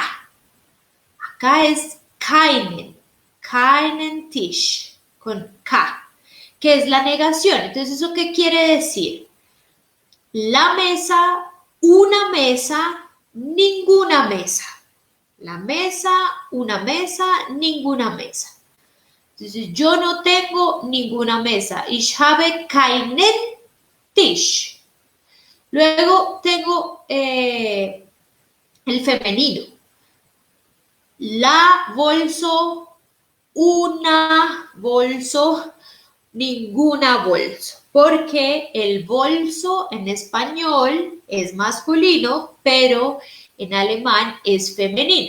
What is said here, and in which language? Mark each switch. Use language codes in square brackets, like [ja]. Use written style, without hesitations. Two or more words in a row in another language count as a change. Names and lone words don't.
[es] Acá es [de] keinen Tisch, [es] con K, que es la negación. Entonces, ¿eso qué quiere decir? La mesa, una mesa, ninguna mesa. La mesa, una mesa, ninguna mesa. Entonces, yo no tengo ninguna mesa. [de] Ich habe keinen Tisch. [es] Luego tengo el femenino. La bolso, una bolso, ninguna bolso, porque el bolso en español es masculino, pero en alemán es femenino.